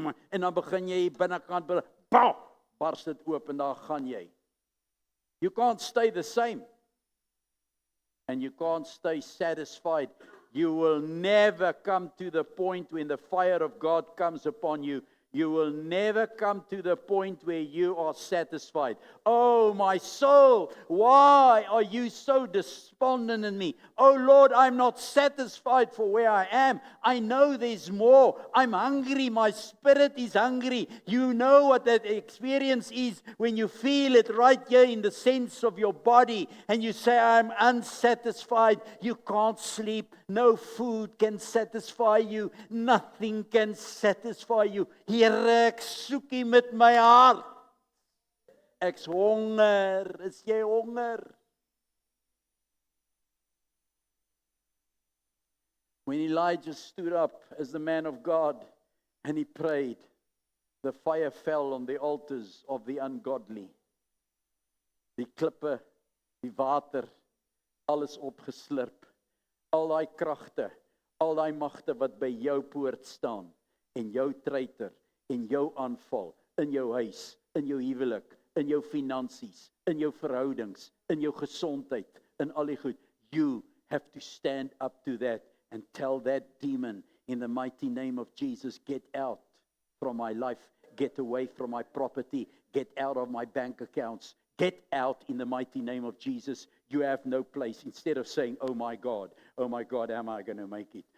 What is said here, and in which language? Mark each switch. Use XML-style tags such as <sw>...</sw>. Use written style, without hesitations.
<af>En dan begin jy binnekant, bars dit oop en daar gaan jy.</af> <en>You can't stay the same. And you can't stay satisfied. You will never come to the point when the fire of God comes upon you. You will never come to the point where you are satisfied. Oh, my soul, why are you so despondent in me? Oh, Lord, I'm not satisfied for where I am. I know there's more. I'm hungry. My spirit is hungry. You know what that experience is when you feel it right here in the sense of your body and you say, I'm unsatisfied. You can't sleep. No food can satisfy you. Nothing can satisfy you.</en> <af>Here ek soek U met my hart. Ek's honger. Is jy honger?</af> <en>When Elijah stood up as the man of God and he prayed, the fire fell on the altars of the ungodly.</en> <af>Die klippe, die water, alles opgeslurp. Al daai kragte, al daai magte wat by jou poort staan en jou treiter en jou aanval in jou huis, in jou huwelik, in jou finansies, in jou verhoudings, in jou gesondheid, in al die goed.</af> <en>You have to stand up to that and tell that demon in the mighty name of Jesus, get out from my life, get away from my property, get out of my bank accounts, get out in the mighty name of Jesus. You have no place. Instead of saying, oh my God, am I going to make it?</en>